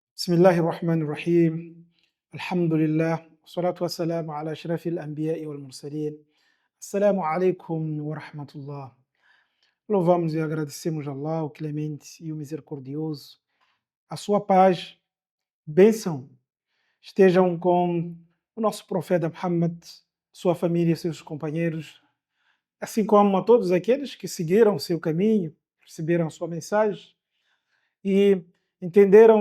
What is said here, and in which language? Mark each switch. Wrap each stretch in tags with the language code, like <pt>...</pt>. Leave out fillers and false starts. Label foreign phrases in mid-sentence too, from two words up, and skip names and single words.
<ar>بسم الله الرحمن الرحيم. الحمد لله والصلاة والسلام على أشرف الأنبياء والمرسلين. السلام عليكم ورحمة الله.</ar> <pt>Louvamos e agradecemos a Allah, o Clemente e o Misericordioso. A sua paz, bênção, estejam com o nosso profeta Muhammad, sua família, seus companheiros, assim como a todos aqueles que seguiram seu caminho, receberam sua mensagem e entenderam</pt>